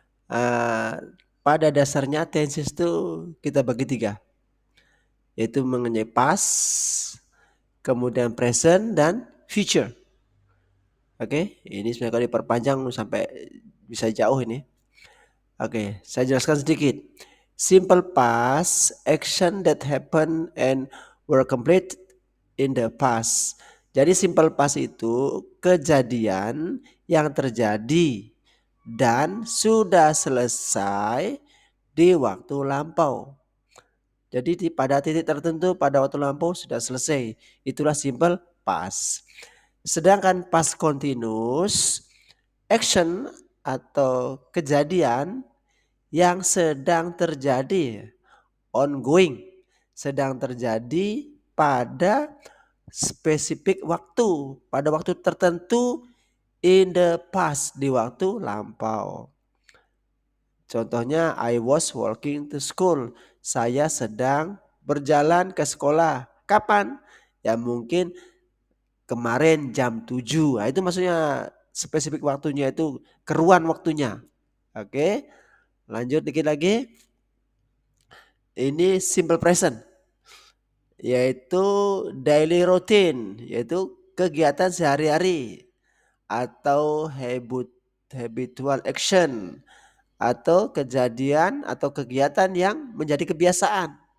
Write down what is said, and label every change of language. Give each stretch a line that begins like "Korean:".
Indonesian: Eh, Pada dasarnya tenses itu kita bagi tiga, yaitu mengenai past, kemudian present, dan future. Oke, ini sebenarnya kalau diperpanjang sampai bisa jauh ini. Oke, saya jelaskan sedikit.
English: Simple past, action that happen and were complete in the past.
Indonesian: Jadi simple past itu kejadian yang terjadi dan sudah selesai di waktu lampau. Jadi pada titik tertentu pada waktu lampau sudah selesai. Itulah simple past. Sedangkan past continuous, action atau kejadian yang sedang terjadi, ongoing, sedang terjadi pada spesifik waktu, pada waktu tertentu,
English: in the past,
Indonesian: di waktu lampau.
English: Contohnya, I was walking to school.
Indonesian: Saya sedang berjalan ke sekolah. Kapan? Ya mungkin kemarin jam 7. Nah, itu maksudnya spesifik waktunya itu keruan waktunya. Oke, lanjut dikit lagi. Ini simple present, yaitu daily routine, yaitu kegiatan sehari-hari atau habitual action atau kejadian atau kegiatan yang menjadi kebiasaan.